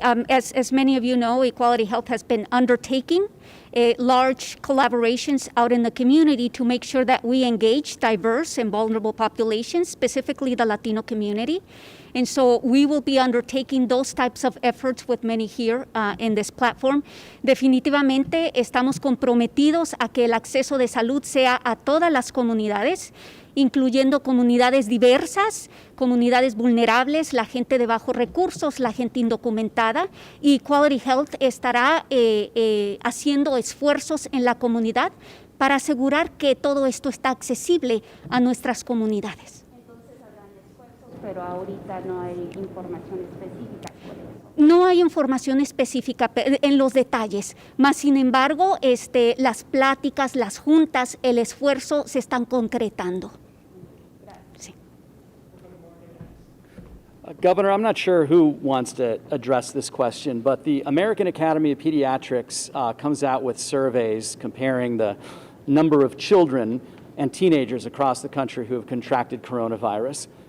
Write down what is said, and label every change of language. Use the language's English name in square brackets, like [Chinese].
[English] As many of you know, Equality Health has been undertaking large collaborations out in the community to make sure that we engage diverse and vulnerable populations, specifically the Latino community. And so we will be undertaking those types of efforts with many here in this platform. [Spanish] Definitivamente estamos comprometidos a que el acceso de salud sea a todas las comunidades, incluyendo comunidades diversas, comunidades vulnerables, la gente de bajos recursos, la gente indocumentada. Y Quality Health estará haciendo esfuerzos en la comunidad para asegurar que todo esto está accesible a nuestras comunidades. Entonces habrán esfuerzos, pero ahorita no hay información específica sobre eso. No hay información específica en los detalles, más sin embargo, las pláticas, las juntas, el esfuerzo se están concretando. [English] Governor, I'm not sure who wants to address this question, but the American Academy of Pediatrics comes out with surveys comparing the number of children and teenagers across the country who have contracted coronavirus.